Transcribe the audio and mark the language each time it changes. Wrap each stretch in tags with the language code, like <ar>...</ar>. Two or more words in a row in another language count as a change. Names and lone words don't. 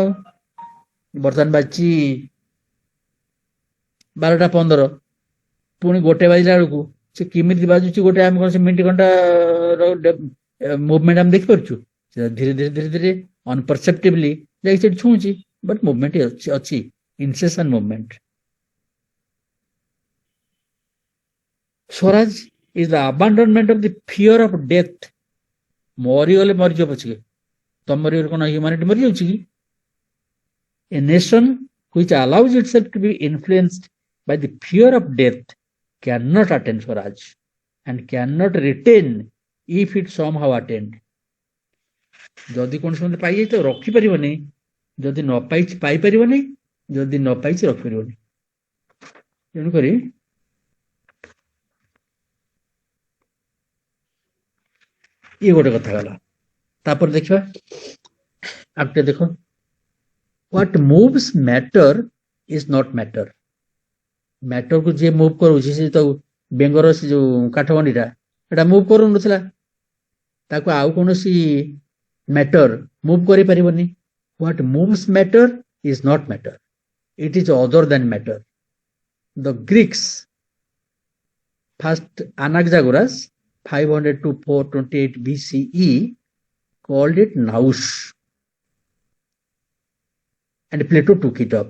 <or>ଆଉ ବର୍ତ୍ତମାନ ବାଜିଛି 12:15, ପୁଣି 1 ବାଜିଲା ବେଳକୁ ସେ କେମିତି ବାଜୁଛି ଗୋଟେ, ଆମେ କଣ ସେ ମିନିଟ ଘଣ୍ଟାର ମୁଭମେଣ୍ଟ ଆମେ ଦେଖିପାରୁଛୁ? ସେ ଧୀରେ ଧୀରେ ଧୀରେ ଧୀରେ ଅନପରସେପ୍ଟିଭଲି ଯାଇକି ସେଠି ଛୁଁଛି,</or> <en>but movement</en> <or>ଅଛି,</or> <en>incessant movement. Swaraj is the abandonment of the fear of death.</en> <or>ମରିଗଲେ ମରିଯିବ ପଛକେ, ତମ ମରିଗଲେ କଣ ହ୍ୟୁମାନିଟି ମରିଯାଉଛି କି?</or> <en>A nation which allows itself to be influenced by the fear of death cannot attain Swaraj and cannot retain if it somehow attained.</en> <or>ଯଦି କୌଣସି ମତେ ପାଇଯାଇଛି ତ ରଖିପାରିବନି, ଯଦି ନ ପାଇଛି ପାଇପାରିବନି, ଯଦି ନ ପାଇଛି ରଖିପାରିବନି. ତେଣୁକରି ଇଏ ଗୋଟେ କଥା ଗଲା. ତାପରେ ଦେଖିବା ଆଉ ଟିକେ ଦେଖ.</or> <en>What moves matter is not matter.</en> <or>ମ୍ୟାଟର କୁ ଯିଏ ମୁଭ୍ କରୁଛି, ସେ ତ ବେଙ୍ଗର ସେ ଯୋଉ କାଠଗଣ୍ଡିଟା ଏଟା ମୁଭ୍ କରୁନଥିଲା, ତାକୁ ଆଉ କୌଣସି ମ୍ୟାଟର ମୁଭ୍ କରିପାରିବନି.</or> <en>What moves matter is not matter. It is other than matter. The Greeks, first Anaxagoras 500 to 428 BCE, called it nous, and Plato took it up.</en>